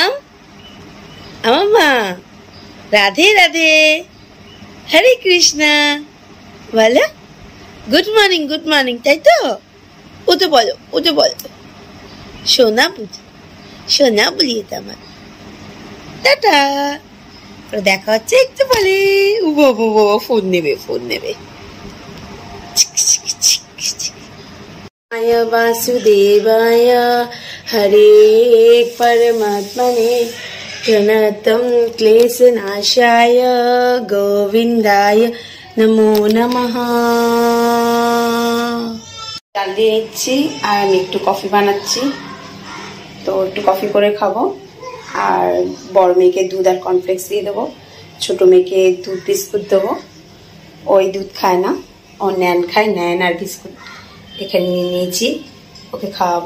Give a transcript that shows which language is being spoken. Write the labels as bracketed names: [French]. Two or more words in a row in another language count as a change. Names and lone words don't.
[Bangla] মাম্মা রাধে রাধে, হরে কৃষ্ণা বলো। [English] good morning, [Bangla] তাই তো? উঠে বলো, উঠে বলো। সোনা বুঝি, সোনা বলিয়ে তো আমার। টাটা। দেখা হচ্ছে একটু পরে। ফোন নেবে। [Sanskrit] माया वासुदेवाय हरे परमात्मने प्रणतं क्लेशनाशाय गोविंदाय नमो नमः। [Bangla] ডাল দিয়ে নিচ্ছি আর আমি একটু কফি বানাচ্ছি। তো একটু কফি করে খাবো। আর বড় মেয়েকে দুধ আর কর্নফ্লেক্স দিয়ে দেবো, ছোট মেয়েকে দুধ বিস্কুট দেবো। ওই দুধ খায় না, ও ন্যান খায়, ন্যান আর বিস্কুট এখানে নিয়ে নিয়েছি, ওকে খাওয়াবো।